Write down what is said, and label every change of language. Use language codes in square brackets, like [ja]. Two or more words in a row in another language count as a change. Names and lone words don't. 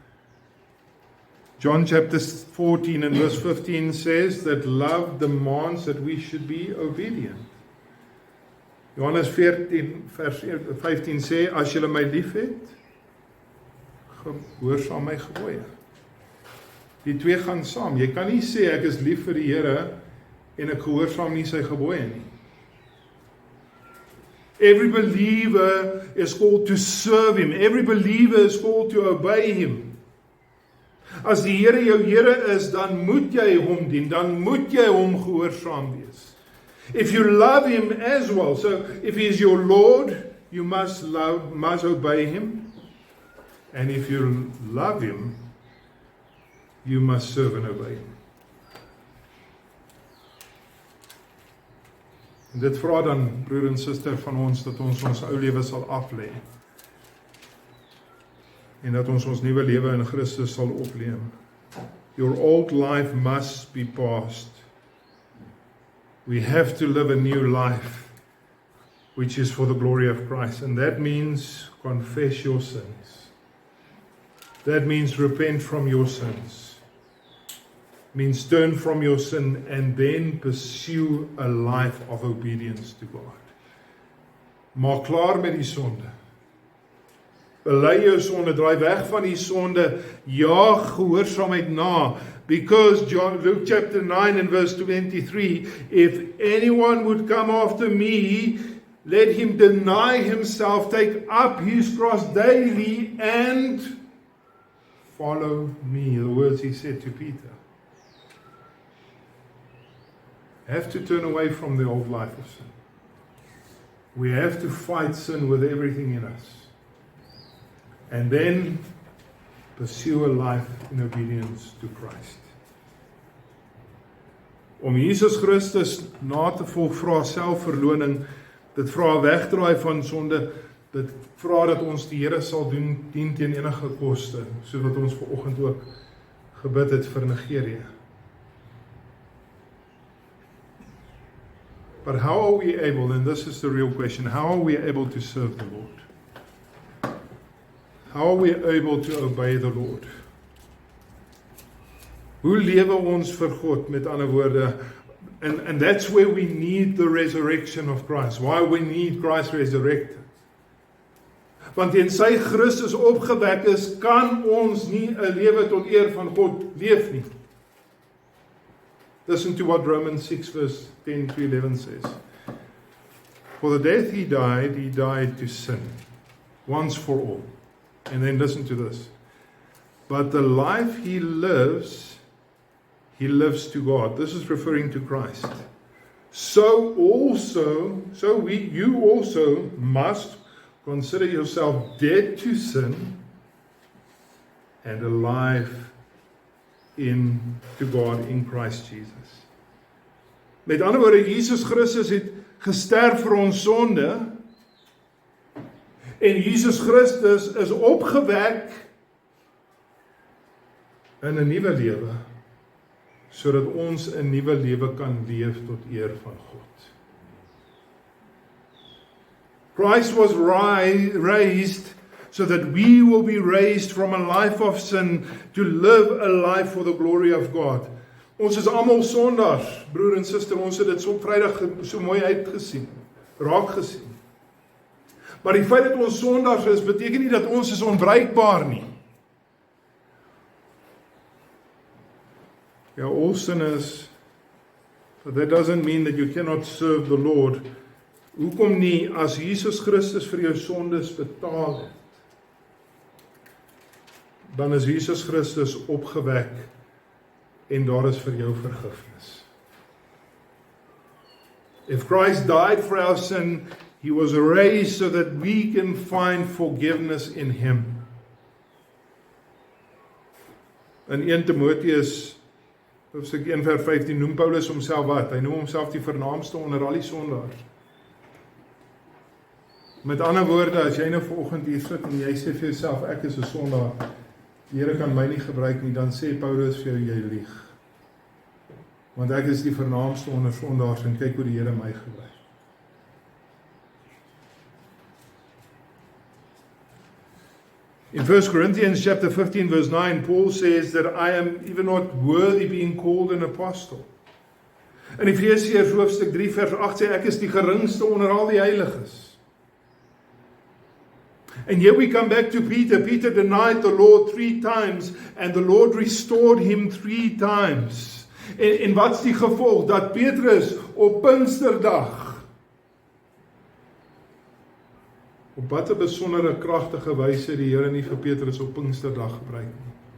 [en] John chapter 14 and verse 15 says that love demands that we should be obedient. [af] Johannes 14 vers 15 sê, as julle my lief het, gehoorsaam my gebooie. Die twee gaan saam. Jy kan nie sê ek is lief vir die Here en ek gehoorsaam nie sy gebooie nie. [en] Every believer is called to serve him. Every believer is called to obey him. [af] As die Here jou Here is, dan moet jy hom dien, dan moet jy hom gehoorsaam wees. [en] If you love him as well, so if he is your Lord, you must obey him. And if you love him, you must serve and obey him. [af] En dit vra dan, broer en suster, van ons, dat ons ou lewe sal aflê. En dat ons nuwe lewe in Christus sal opneem. [en] Your old life must be past. We have to live a new life, which is for the glory of Christ. And that means confess your sins. That means repent from your sins. Means turn from your sin and then pursue a life of obedience to God. [af] Maak klaar met die sonde. Bely jou sonde, draai weg van die sonde, jaag gehoorsaamheid na. [en] Because Luke chapter 9 and verse 23, if anyone would come after me, let him deny himself, take up his cross daily and follow me. The words he said to Peter. Have to turn away from the old life of sin. We have to fight sin with everything in us. And then pursue a life in obedience to Christ. [af] Om Jesus Christus na te volg vra selfverloning, dit vra wegdraai van sonde, dit vra dat ons die Here sal dien teen enige koste, soos wat ons vanoggend ook gebid het vir Nigerië. [en] But how are we able, and this is the real question, how are we able to serve the Lord? How are we able to obey the Lord? [af] Hoe lewe ons vir God, met ander woorde? [en] And that's where we need the resurrection of Christ. Why we need Christ resurrected. [af] Want in sy Christus opgewek is, kan ons nie 'n lewe tot eer van God leef nie. [en] Listen to what Romans 6 verse 10 to 11 says. For the death he died to sin, once for all. And then listen to this. But the life he lives to God. This is referring to Christ. You also must consider yourself dead to sin and alive to God in Christ Jesus. [af] Met ander woorde, Jesus Christus het gesterf vir ons sonde en Jesus Christus is opgewek in 'n nuwe lewe, sodat ons 'n nuwe lewe kan leef tot eer van God. [en] Christ was raised so that we will be raised from a life of sin to live a life for the glory of God. [af] Ons is almal sondaars, broer en suster, ons het dit so op Vrydag so mooi raak gesien. Maar die feit dat ons sondaars is, beteken nie dat ons is onbruikbaar nie. [en] We are all sinners, but that doesn't mean that you cannot serve the Lord. [af] Hoekom nie, as Jesus Christus vir jou sondes betaal het, dan is Jesus Christus opgewek en daar is vir jou vergifnis. [en] If Christ died for our sin, he was raised so that we can find forgiveness in him. [af] In 1 Timoteus hoofstuk 1 vers 15 noem Paulus homself wat? Hy noem homself die vernaamste onder al die sondaars. Met ander woorde, as jy nou vanoggend hier sit en jy sê vir jouself, ek is 'n sondaar, die Here kan my nie gebruik nie, dan sê Paulus vir jou, jy lieg. Want ek is die vernaamste onder sondaars en kyk hoe die Here my gebruik. [en] In 1 Corinthians chapter 15 verse 9, Paul says that I am even not worthy being called an apostle. [af] In Efesiërs hoofstuk 3 vers 8 sê ek is die geringste onder al die heiliges. [en] And here we come back to Peter. Peter denied the Lord 3 times and the Lord restored him 3 times. [af] En wat's die gevolg? Dat Petrus op Pinksterdag op watter besondere kragtige wyse die Here nie vir Petrus op Pinksterdag gebruik nie.